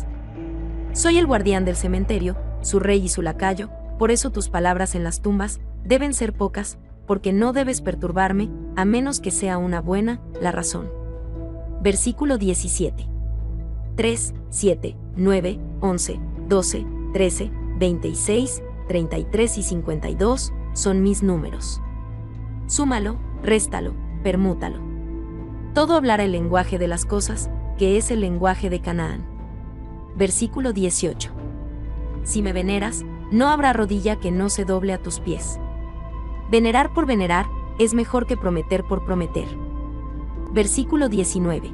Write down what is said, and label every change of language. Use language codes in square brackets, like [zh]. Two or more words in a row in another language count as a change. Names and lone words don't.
[es] Soy el guardián del cementerio, su rey y su lacayo, por eso tus palabras en las tumbas deben ser pocas, porque no debes perturbarme, a menos que sea una buena, la razón. Versículo 17. 3, 7, 9, 11, 12, 13, 26, 33 y 52 son mis números. Súmalo, réstalo, permútalo. Todo hablará el lenguaje de las cosas, que es el lenguaje de Canaán. Versículo 18. Si me veneras, no habrá rodilla que no se doble a tus pies. Venerar por venerar es mejor que prometer por prometer. Versículo 19.